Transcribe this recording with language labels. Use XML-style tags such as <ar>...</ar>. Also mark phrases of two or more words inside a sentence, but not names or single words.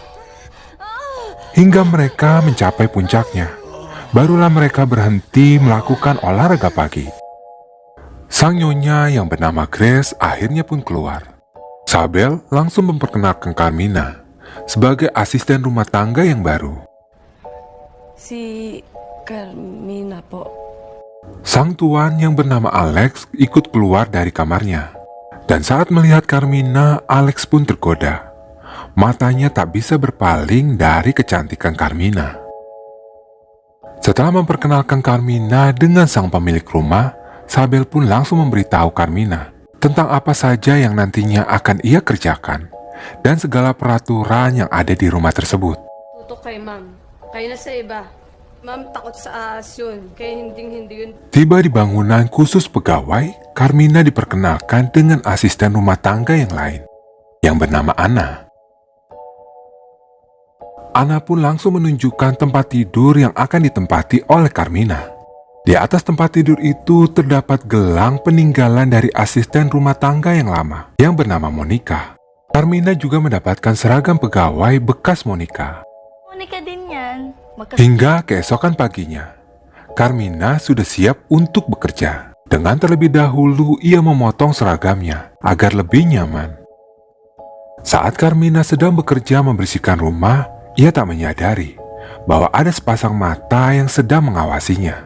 <id>Hingga mereka mencapai puncaknya, barulah mereka berhenti melakukan olahraga pagi. Sang nyonya yang bernama Grace akhirnya pun keluar. Sabel langsung memperkenalkan Carmina sebagai asisten rumah tangga yang baru.</id> <tl>Si Carmina po.</tl> <id>Sang tuan yang bernama Alex ikut keluar dari kamarnya. Dan saat melihat Carmina, Alex pun tergoda. Matanya tak bisa berpaling dari kecantikan Carmina. Setelah memperkenalkan Carmina dengan sang pemilik rumah, Sabel pun langsung memberitahu Carmina tentang apa saja yang nantinya akan ia kerjakan dan segala peraturan yang ada di rumah tersebut.</id> <tl>Tutok kay ma'am. Kayo na sa iba. Ma'am, takot sa ahas yun. Kaya hindi yun.</tl> <id>Tiba di bangunan khusus pegawai, Carmina diperkenalkan dengan asisten rumah tangga yang lain, yang bernama Ana. Ana pun langsung menunjukkan tempat tidur yang akan ditempati oleh Carmina. Di atas tempat tidur itu terdapat gelang peninggalan dari asisten rumah tangga yang lama, yang bernama Monica. Carmina juga mendapatkan seragam pegawai bekas Monica.</id> <tl>Monica din yan.</tl> <id>Hingga keesokan paginya, Carmina sudah siap untuk bekerja. Dengan terlebih dahulu ia memotong seragamnya agar lebih nyaman. Saat Carmina sedang bekerja membersihkan rumah, ia tak menyadari bahwa ada sepasang mata yang sedang mengawasinya.</id>